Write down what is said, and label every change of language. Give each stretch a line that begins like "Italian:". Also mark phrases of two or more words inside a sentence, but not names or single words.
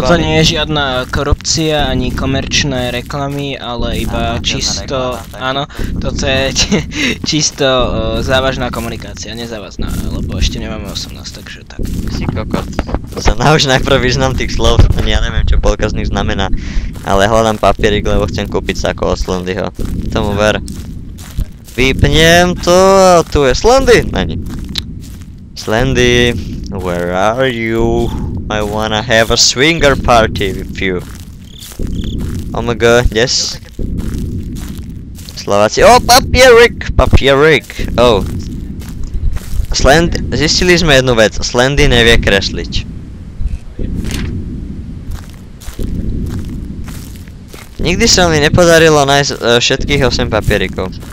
Slovak: Toto nie je žiadna korupcia ani komerčné reklamy, ale iba čisto, áno, toto je čisto závažná komunikácia, nezávazná, lebo ešte nemáme 18, takže tak. Si kokot. Sa nauč najprv význam tých slov, ja neviem čo polka z nich znamená, ale hľadám papierik, lebo chcem kúpiť sako od Slendyho. Tomu ver. Vypnem to a tu je Slendy! Není. Slendy,
English: where are you? I wanna have a swinger party with you. Oh my god, yes.
Slovak: Slováci, papierik! Zistili sme jednu vec, Slendy nevie kresliť. Nikdy sa mi nepodarilo nájsť všetkých 8 papierikov.